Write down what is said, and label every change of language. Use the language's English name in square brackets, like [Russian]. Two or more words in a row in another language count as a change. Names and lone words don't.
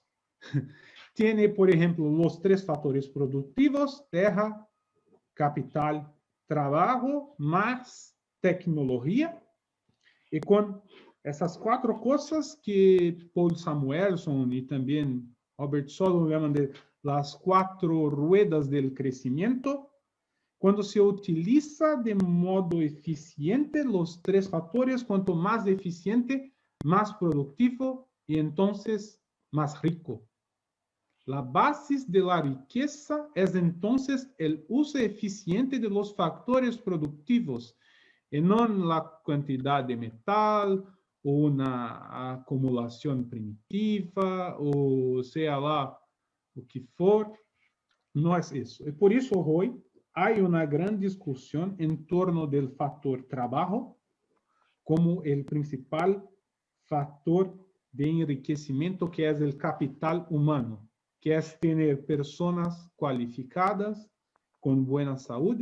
[Portuguese] Tem, por exemplo, os três fatores produtivos: terra, capital, trabalho, mais tecnologia. E com essas quatro coisas que Paul Samuelson e também Robert Solow chamam de [Spanish] las quatro ruedas del crecimiento, [Portuguese] quando se utiliza de modo eficiente os três fatores, quanto mais eficiente, mais produtivo, e então más rico. [Spanish] La base de la riqueza es entonces el uso eficiente de los factores productivos y no la cantidad de metal o una acumulación primitiva [Portuguese] o sea lá o que for. [Spanish] No es eso. Y por eso hoy hay una gran discusión en torno del factor trabajo como el principal factor de enriquecimiento, que es el capital humano, que es tener personas cualificadas, con buena salud.